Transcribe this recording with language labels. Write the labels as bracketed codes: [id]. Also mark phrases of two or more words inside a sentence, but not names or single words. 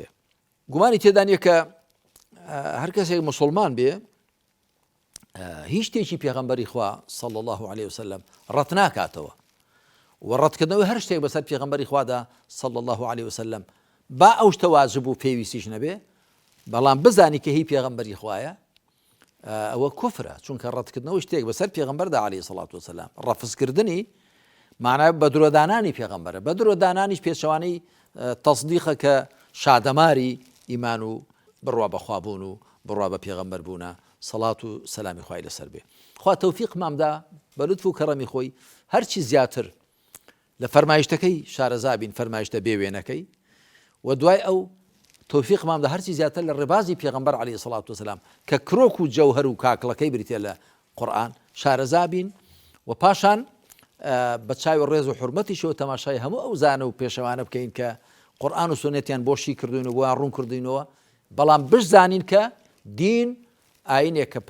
[ckb] گومانی تێدا نیە کە هەر کەسێک مسلمان بێ هیچ شتێکی پێغەمبەری خوا [ar] صلی الله عليه وسلم [ckb] ڕەت ناکاتەوە و ڕەتکردنەوەی هەر شتێک بەسەر پێغەمبەری خوادا [ar] صلی الله عليه وسلم [ckb] با ئەو شتە واجب و پێویستیش نەبێ بەڵام بزانی کە هی پێغەمبەری خوایە ئەوە کوفرە چونکە ڕەتکردنەوەی شتێک بەسەر پێغەمبەردا [ar] عليه الصلاة والسلام [ckb] ڕەفزکردنی معنای بە درۆدانانی پێغەمبەرە بە درۆدانانیش پێچەوانەی تەصدیقە کە شادەماری ئیمان و بڕوا بەخوابوون و بڕوا بە پێغەمبەر بوونە سەڵات و سەلامی خوای لەسەر بێ. خوا تەوفیق مامدا بە لوتف و کەڕەمی خۆی هەرچی زیاتر لە فەرمایشتەکەی شارەزا بین فەرمایشتە بێوێنەکەی و دوای ئەو تۆفیق مامدا هەرچی زیاتر لە ڕێبازی پێغەمبەر [ar] عليه الصلاة والسلام [ckb] کە کرۆک و جەوهەر و کاکڵەکەی بریتێ لە قورئان شارەزا بین و پاشان بە چاوی ڕێز و حورمەتیشەوە تەماشای هەموو ئەو زانە و پێشەوانە بکەین کە قورئان و سنەتیان بۆشی کردوین و بۆیان ڕوون کردوینەوە بەڵام بشزانین کە دین ئاینێک کە